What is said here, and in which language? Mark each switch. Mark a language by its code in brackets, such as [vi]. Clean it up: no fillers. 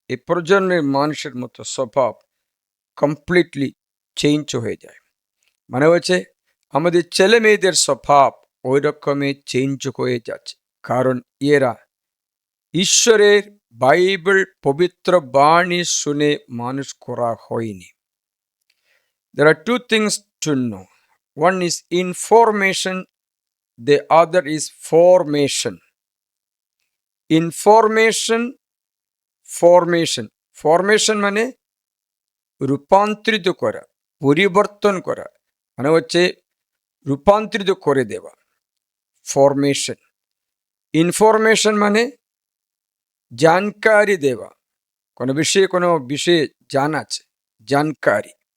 [bn] এই প্রজন্মের মানুষের মতো স্বভাব কমপ্লিটলি চেঞ্জ হয়ে যায়। মানে হচ্ছে আমাদের ছেলে মেয়েদের স্বভাব ওই রকমই চেঞ্জ হয়ে যাচ্ছে। কারণ এরা ঈশ্বরের বাইবেল পবিত্র বাণী শুনে মানুষ করা হয়নি। [en] There are two things to know. One is information, the other is formation. Information [bn] formation. Formation মানে রূপান্তরিত করা, পরিবর্তন করা, মানে হচ্ছে রূপান্তরিত করে দেওয়া, ফরমেশন। ইনফরমেশন মানে জানকারি দেওয়া, কোনো বিষয়ে জানা আছে, জানকারি।